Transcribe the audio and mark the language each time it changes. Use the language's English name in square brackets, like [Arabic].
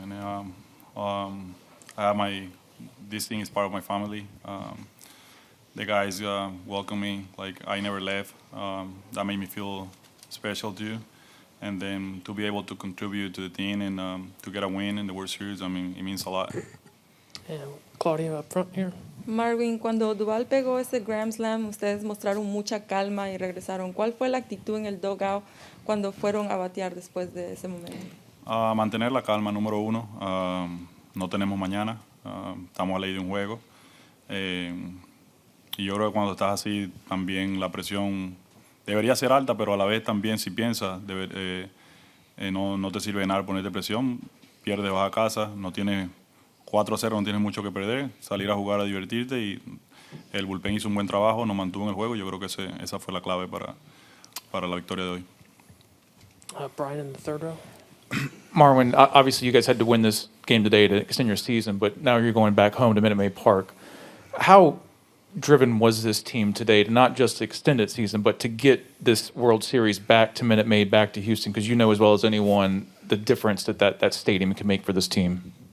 [English] And, I have this thing is part of my family. The guys welcome me like I never left. That made me feel special too. And then to be able to contribute to the team and to get a win in the World Series, I mean, it means a lot. And Claudia up front here. [Spanish] Marwin, cuando Duvall pegó ese Grand Slam, ustedes mostraron mucha calma y regresaron. ¿Cuál fue la actitud en el dugout cuando fueron a batear después de ese momento? Mantener la calma, número uno. No tenemos mañana. Estamos a ley de un juego. Y yo creo que cuando estás así, también la presión debería ser alta, pero a la vez también si piensas, no te sirve de nada ponerte presión. Pierdes, vas a casa, no tienes 4-0, no tienes mucho que perder, salir a jugar, a divertirte, y el bullpen hizo un buen trabajo, nos mantuvo en el juego. Yo creo que esa fue la clave para la victoria de hoy. [English] Brian in the third row. Marwin, obviously you guys had to win this game today to extend your season, but now you're going back home to Minute Maid Park. How driven was this team today to not just extend its season, but to get this World Series back to Minute Maid, back to Houston? Because you know as well as anyone the difference that stadium can make for this team.